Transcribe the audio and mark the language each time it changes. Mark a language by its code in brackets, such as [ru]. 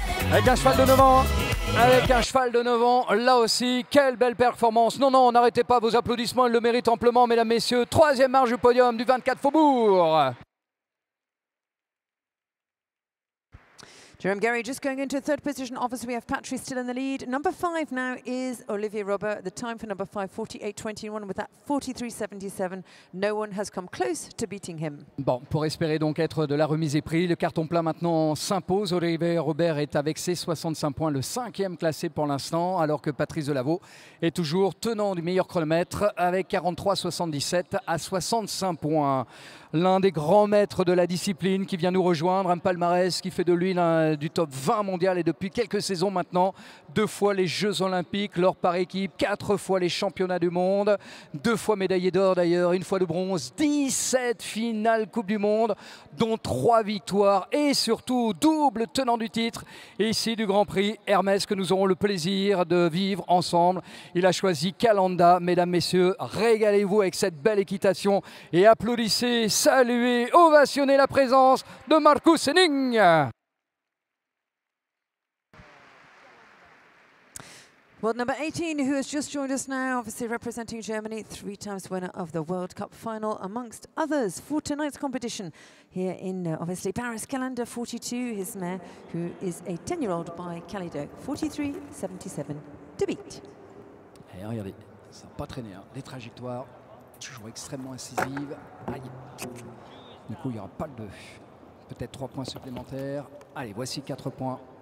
[fr] Avec un cheval de 9 ans. Avec un cheval de 9 ans, là aussi, quelle belle performance. Non, non, n'arrêtez pas vos applaudissements, il le mérite amplement, mesdames, messieurs. 3e marche du podium du 24 Faubourg. [en] Jérôme Guéry just going into third position. Obviously, we have Patry still in the lead. Number 5 now is Olivier Robert. The time for number 5, 48.21 with that 43.77. No one has come close to beating him. [fr] Bon, pour espérer donc être de la remise et prix, le carton plein maintenant s'impose. Olivier Robert est avec ses 65 points, le 5e classé pour l'instant, alors que Patrice Delaveau est toujours tenant du meilleur chronomètre avec 43.77 à 65 points. L'un des grands maîtres de la discipline qui vient nous rejoindre, un palmarès qui fait de lui l'un du top 20 mondial et depuis quelques saisons maintenant, 2 fois les Jeux Olympiques, l'or par équipe, 4 fois les championnats du monde, 2 fois médaillé d'or d'ailleurs, 1 fois de bronze, 17 finales Coupe du Monde, dont 3 victoires et surtout double tenant du titre. Et ici du Grand Prix Hermès que nous aurons le plaisir de vivre ensemble. Il a choisi Calanda, mesdames, messieurs, régalez-vous avec cette belle équitation et applaudissez, saluez, ovationnez la présence de Marcus Henning. [en] World number 18, who has just joined us now, obviously representing Germany, 3 times winner of the World Cup final, amongst others, for tonight's competition here in, obviously, Paris. Calanda, 42, his mare, who is a 10-year-old by Calido, 43.77 to beat. [fr] Et regardez, ça n'a pas traîné, hein. Les trajectoires, toujours extrêmement incisives. Aïe. Du coup, il n'y aura pas de peut-être 3 points supplémentaires. Allez, voici 4 points.